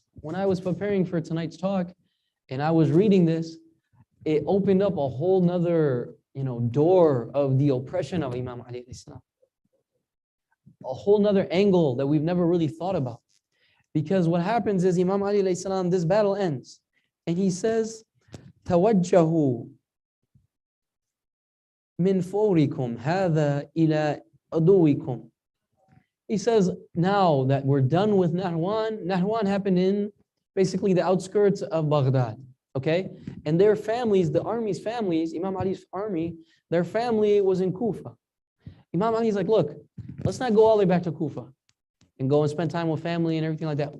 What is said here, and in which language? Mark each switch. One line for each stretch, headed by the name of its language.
English: When I was preparing for tonight's talk and I was reading this, it opened up a whole nother door of the oppression of Imam Ali Islam. A whole nother angle that we've never really thought about. Because what happens is Imam Ali Islam, this battle ends. And he says,
Arabic: توجهوا من فوركم هذا إلى عدوكم.
English: He says, now that we're done with Nahwan, Nahwan happened in basically the outskirts of Baghdad. Okay, and their families, the army's families, Imam Ali's army, their family was in Kufa. Imam Ali's like, look, let's not go all the way back to Kufa and go and spend time with family and everything like that.